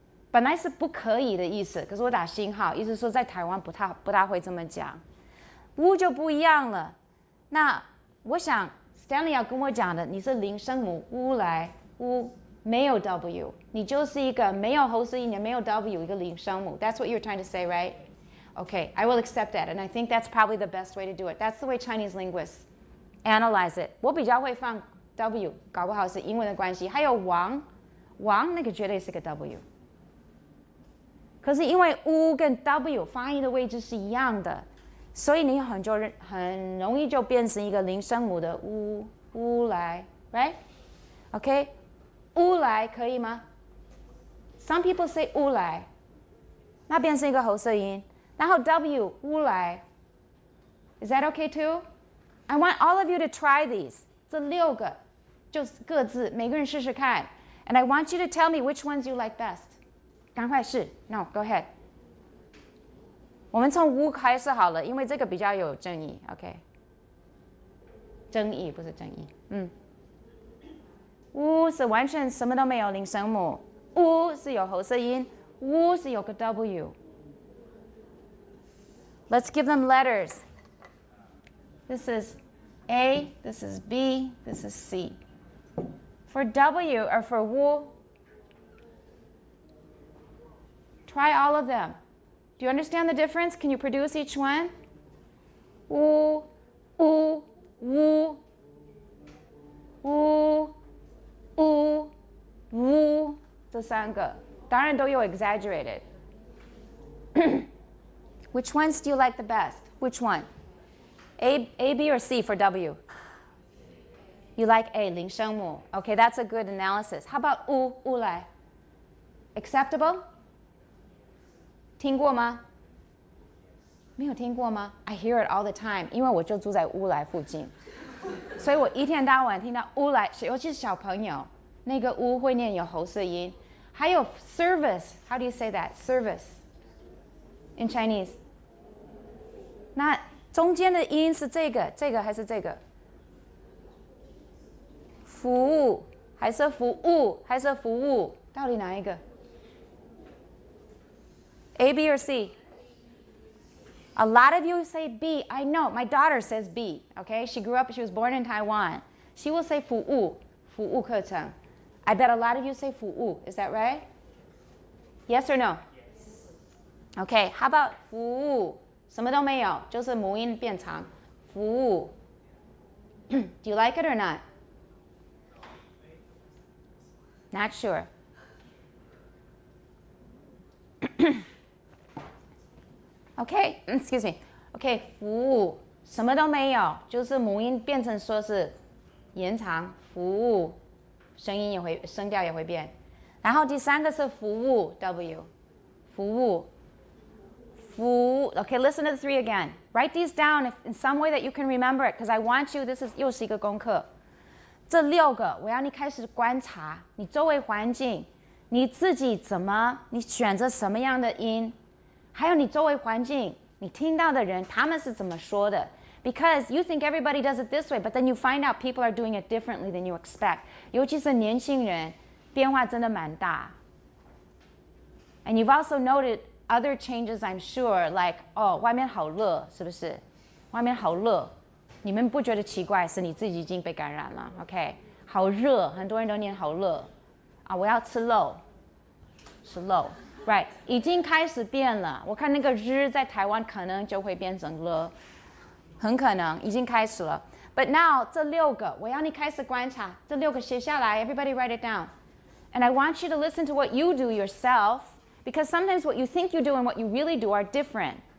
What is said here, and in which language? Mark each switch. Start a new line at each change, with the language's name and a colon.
Chinese: 本来是不可以的意思，可是我打星号，意思说在台湾不大会这么讲。乌就不一样了，那我想 Stanley 要跟我讲的，你是零声母乌来乌没有 W， 你就是一个没有喉式音也没有 W 一个零声母。
English: That's what you're trying to say, right? Okay, I will accept that, and I think that's probably the best way to do it. That's the way Chinese linguists analyze it.
Chinese: 我比较会放 W， 搞不好是英文的关系。还有王那个绝对是个 W， 可是因为乌跟 W 发音的位置是一样的。所以你很容易就变成一个零声母的乌来 ，right? Okay, 乌来可以吗 ？
English: Some people say
Chinese: 乌来，那变成一个喉舌音，然后 W 乌来 ，
English: Is that okay too? I want all of you to try these.
Chinese: 这6个就是各自每个人试试看，
English: And I want you to tell me which ones you like best.
Chinese: 赶快是
English: No, go ahead.
Chinese: 我们从乌开始好了，因为这个比较有争议 OK 争议不是争议乌是完全什么都没有零声母，乌是有喉舌音，乌是有个 W.
English: Let's give them letters. This is A, this is B, this is C. For W or for wu, try all of them. Do you understand the difference? Can you produce each one? Wu, wu, wu, wu, wu, wu.
Chinese: 这三个当然都有 exaggerated.
English: Which ones do you like the best? Which one? A, B, or C for W? You like A, 零声母. Okay, that's a good analysis. How about U, 乌来?
Chinese: Acceptable? 听过吗？没有听过吗？
English: I hear it all the time,
Chinese: 因为我就住在乌来附近，所以我一天到晚听到乌来，尤其是小朋友，那个乌会念有喉舌音。还有
English: service, how do you say that? Service in Chinese.
Chinese: 那中间的音是这个还是这个？服务还是服务还是服务？到底哪一个 ？A, B, or C?
English: A lot of you say B. I know. My daughter says B. Okay, she was born in Taiwan. She will say
Chinese: 服务课程。
English: I bet a lot of you say 服务. Is that right? Yes or no? Yes. Okay. How about 服务？
Chinese: 什么都没有，就是母音变长。
English: 服务。Do you like it or not? Not sure. Okay, excuse me.
Chinese: Okay, 服务什么都没有，就是母音变成说是延长。服务，声调也会变。然后第三个是服务 W， 服务。
English: Okay, listen to the three again. Write these down in some way that you can remember it, because I want you.
Chinese: This is 又是一个功课。这6个，我要你开始观察你周围环境，你自己你选择什么样的音，还有你周围环境，你听到的人他们是怎么说的。
English: Because you think everybody does it this way, but then you find out people are doing it differently than you expect.
Chinese: 尤其是年轻人，变化真的蛮大。
English: And you've also noted other changes, I'm sure, like
Chinese: 外面好热，是不是？外面好热，你们不觉得奇怪？是你自己已经被感染了 ，OK？好热，很多人都念好热啊！我要吃肉，吃肉 ，right？已经开始变了。我看那个日在台湾可能就会变成了。很可能已经开始了
English: ，But now
Chinese: 这6个，我要你开始观察，这6个写下来
English: ，Everybody write it down, and I want you to listen to what you do yourself, because sometimes what you think you do and what you really do are different.